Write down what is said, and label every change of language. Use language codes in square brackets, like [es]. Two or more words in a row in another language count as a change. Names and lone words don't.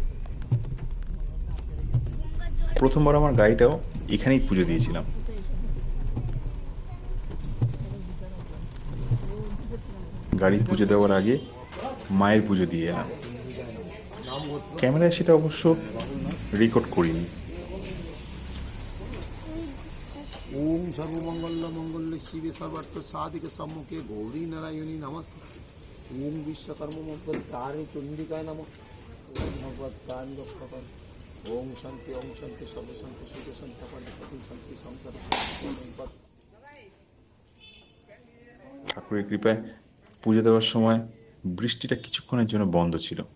[bn] প্রথমবার আমার গাড়িটাও এখানেই পুজো দিয়েছিলাম। গাড়ি পুজো দেওয়ার আগে মায়ের পুজো দিয়ে এলাম। ক্যামেরায় সেটা অবশ্য রেকর্ড করিনি। [sa] ओम सर्वमंगल मंगल शिवे सर्वार्थ साधिक सम्मुखे गौरी नारायणी नमस्ते। ओम विश्वकर्म मंगलकारे चंडिकाय नमः। ओम भगवत कांड कपन। ओम शांति सर्व शांति सुख शांति पति शांति संसार शांति। [bn] ঠাকুরের কৃপায় পুজো দেওয়ার সময় বৃষ্টিটা কিছুক্ষণের জন্য বন্ধ ছিল।